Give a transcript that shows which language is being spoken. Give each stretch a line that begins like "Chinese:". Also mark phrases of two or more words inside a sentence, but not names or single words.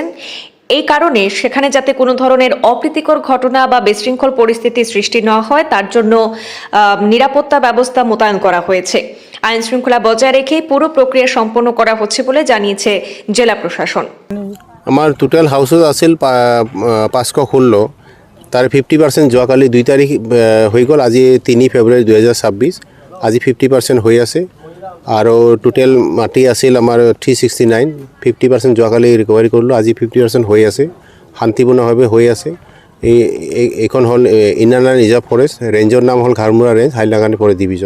Bangla: এই কারণে সেখানে যাতে কোনো ধরনের অপ্রীতিকর ঘটনা বা বিশৃঙ্খল পরিস্থিতি সৃষ্টি না হয় তার জন্য নিরাপত্তা ব্যবস্থা মোতায়েন করা হয়েছে। আইন শৃঙ্খলা বজায় রেখে পুরো প্রক্রিয়া সম্পন্ন করা হচ্ছে বলে জানিয়েছে জেলা প্রশাসন।
Assamese: আমার টোটাল হাউসত আছিল ৫১৬, তার 50% যোৱাকালি ২ তাৰিখ হৈ গ'ল। আজি ৩ ফেব্ৰুৱাৰী ২০২৬, আজি 50% হৈ আছে। আৰু টোটেল মাটি আছিল আমাৰ 369, 50% যোৱাকালি ৰিকভাৰী কৰিলোঁ। আজি 50% হৈ আছে, শান্তিপূৰ্ণভাৱে হৈ আছে। এইখন হ'ল ইনাৰ লাইন ৰিজাৰ্ভ ফৰেষ্ট, ৰেঞ্জৰ নাম হ'ল ঘাৰমুৰা ৰেঞ্জ, হাইলাকান্দি ফৰেষ্ট ডিভিজন।